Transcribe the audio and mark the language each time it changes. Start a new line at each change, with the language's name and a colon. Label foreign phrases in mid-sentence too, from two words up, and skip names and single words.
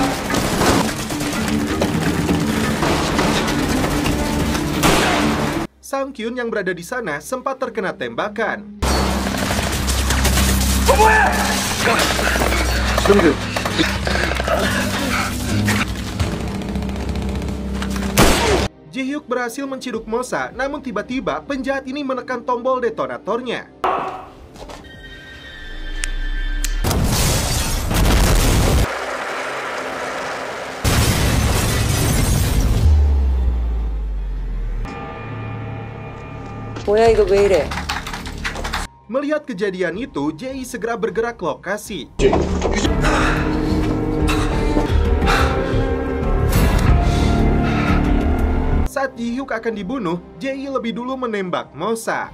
Indonesian: Sang Kyun yang berada di sana sempat terkena tembakan. Ji-hyuk berhasil menciduk Mossad, namun tiba-tiba penjahat ini menekan tombol detonatornya.
Korean: 뭐야 이거 왜 이래?
Indonesian: Melihat kejadian itu, Jae segera bergerak ke lokasi. Saat Ji-hyuk akan dibunuh, Jae lebih dulu menembak Mossad.